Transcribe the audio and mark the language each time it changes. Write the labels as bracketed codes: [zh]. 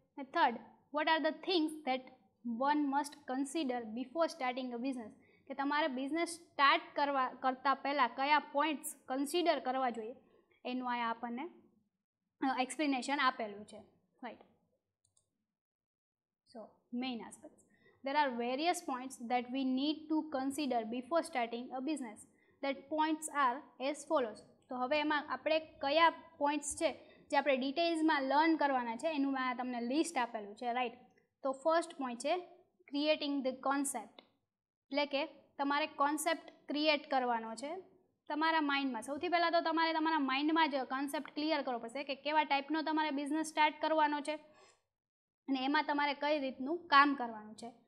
[gu] અને third, [en] what are the things that one must consider before starting a business, [gu] કે તમારે business start કરતાં પહેલાં કયા પોઈન્ટ્સ કન્સિડર કરવા જોઈએ એનું અહીંયા આપણને એક્સપ્લેનેશન આપેલું છે, right. [en] So main aspects, there are various points that we need to consider before starting a business. That points are as follows. [gu] તો હવે એમાં આપણે કયા પોઈન્ટ્સ છે જે આપણે ડિટેલ્સમાં લર્ન કરવાના છે એનું મેં તમને લિસ્ટ આપેલું છે, રાઈટ. તો ફર્સ્ટ પોઈન્ટ છે [en] creating the concept, [gu] એટલે કે તમારે કોન્સેપ્ટ ક્રિએટ કરવાનો છે તમારા માઇન્ડમાં. સૌથી પહેલાં તો તમારે તમારા માઇન્ડમાં જ કોન્સેપ્ટ ક્લિયર કરવો પડશે કે કેવા ટાઈપનો તમારે બિઝનેસ સ્ટાર્ટ કરવાનો છે અને એમાં તમારે કઈ રીતનું કામ કરવાનું છે.